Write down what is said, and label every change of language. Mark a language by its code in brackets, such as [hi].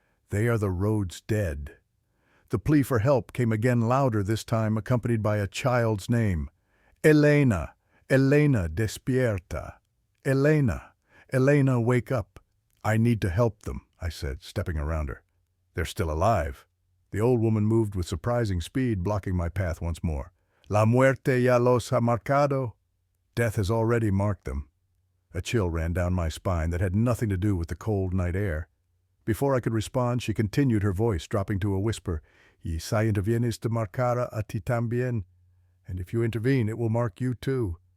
[en] "They are the road's dead." The plea for help came again, louder this time, accompanied by a child's name. "Elena, Elena, [es] despierta. [en] Elena, Elena, wake up." "I need to help them," I said, stepping around her. "They're still alive." The old woman moved with surprising speed, blocking my path once more. [es] "La muerte ya los ha marcado." [en] Death has already marked them. A chill ran down my spine that had nothing to do with the cold night air. Before I could respond, she continued, her voice dropping to a whisper. [es] "Y si intervienes te marcara a ti también. [en] And if you intervene, it will mark you too."